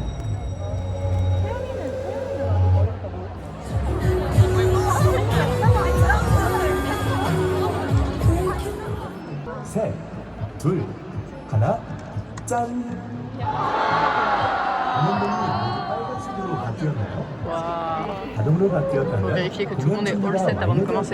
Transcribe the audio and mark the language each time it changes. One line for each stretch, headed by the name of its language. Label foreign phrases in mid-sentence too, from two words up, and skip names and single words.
Korean: 셋, 둘, 하나, 짠! 운동복이 빨간색으로 바뀌었나요?
French: Waouh.
Korean: 자동으로 바뀌었다면
French: Faut vérifier que tout le monde est
English: all set
Korean: 공연
French: avant de
Korean: 준비가
French: commencer.